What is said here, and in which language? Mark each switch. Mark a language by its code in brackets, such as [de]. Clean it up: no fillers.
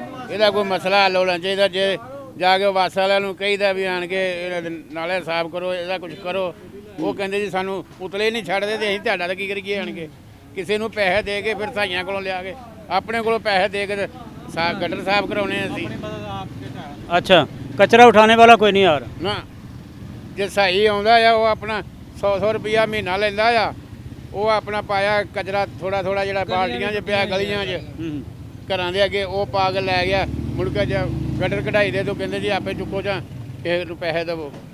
[pa] ਇਹਦਾ ਕੋਈ ਮਸਲਾ ਹੱਲ ਹੋਣਾ ਚਾਹੀਦਾ। ਜੇ ਜਾ ਕੇ ਵਾਸ ਵਾਲਿਆਂ ਨੂੰ ਕਹੀਦਾ ਵੀ ਆਣ ਕੇ ਇਹਨਾਂ ਦੇ ਨਾਲੇ ਸਾਫ਼ ਕਰੋ, ਇਹਦਾ ਕੁਝ ਕਰੋ, ਉਹ ਕਹਿੰਦੇ ਜੀ ਸਾਨੂੰ ਉਤਲੇ ਨਹੀਂ ਛੱਡਦੇ ਤੇ ਅਸੀਂ ਤੁਹਾਡਾ ਤਾਂ ਕੀ ਕਰੀਏ ਆਣ ਕੇ। ਕਿਸੇ ਨੂੰ ਪੈਸੇ ਦੇ ਕੇ ਫਿਰ ਸਾਈਆਂ ਕੋਲੋਂ ਲਿਆ ਕੇ, ਆਪਣੇ ਕੋਲੋਂ ਪੈਸੇ ਦੇ ਕੇ ਗਟਰ ਸਾਫ਼ ਕਰਾਉਣੇ ਅਸੀਂ। [hi] अच्छा, कचरा उठाने वाला कोई नहीं आ रहा? [pa] ਨਾ ਜੇ ਸਹੀ ਆਉਂਦਾ ਆ, ਉਹ ਆਪਣਾ 100 ਰੁਪਿਆ ਮਹੀਨਾ ਲੈਂਦਾ ਆ, ਉਹ ਆਪਣਾ ਪਾਇਆ ਕਚਰਾ ਥੋੜਾ ਥੋੜਾ ਜਿਹੜਾ ਬਾਲਟੀਆਂ 'ਚ ਪਿਆ ਗਲੀਆਂ 'ਚ ਘਰਾਂ ਦੇ ਅੱਗੇ, ਉਹ ਪਾ ਕੇ ਲੈ ਗਿਆ। ਮੁੜ ਕੇ ਜੇ ਗਟਰ ਕਢਾਈ ਦੇ ਤੋਂ ਕਹਿੰਦੇ ਜੀ ਆਪੇ ਚੁੱਕੋ ਜਾਂ ਕਿਸੇ ਨੂੰ ਪੈਸੇ ਦੇਵੋ।